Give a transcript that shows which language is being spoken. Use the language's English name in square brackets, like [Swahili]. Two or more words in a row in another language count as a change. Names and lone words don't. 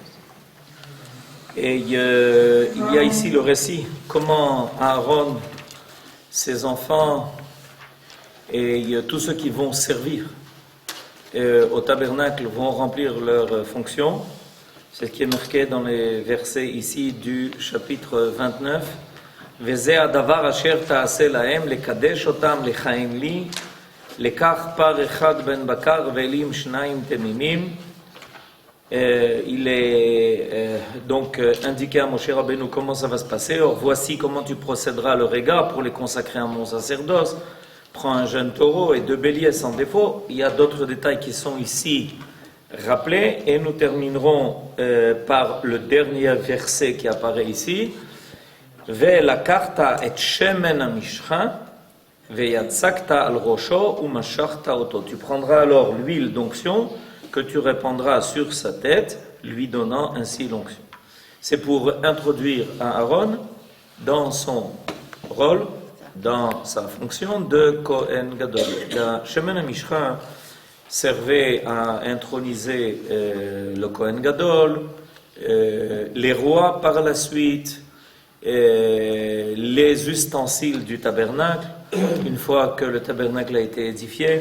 [French] Et il y a ici le récit, comment Aaron, ses enfants et tous ceux qui vont servir au tabernacle vont remplir leurs fonctions. C'est ce qui est marqué dans les versets ici du chapitre 29. [Hebrew] וזה הדבר אשר תעשה להם לקדש אותם לחיים לי לקח פר אחד בן בקר ואלים שניים תמימים. [French] Il est donc indiqué à Moshe Rabbeinu comment ça va se passer. Or voici comment tu procéderas à leur égard pour les consacrer à mon sacerdoce. Prends un jeune taureau et 2 béliers sans défaut. Il y a d'autres détails qui sont ici rappelés et nous terminerons par le dernier verset qui apparaît ici. [Hebrew] ולקחת את שמן המשחה ויצקת על ראשו ומשכת אותו. [French] Tu prendras alors l'huile d'onction que tu répandras sur sa tête, lui donnant ainsi l'onction. C'est pour introduire Aaron dans son rôle, dans sa fonction de [Hebrew] כהן גדול. [French] La [Hebrew] שמן המשחה [French] servait à introniser le [Hebrew] כהן גדול, [French] les rois par la suite, les ustensiles du tabernacle, une fois que le tabernacle a été édifié.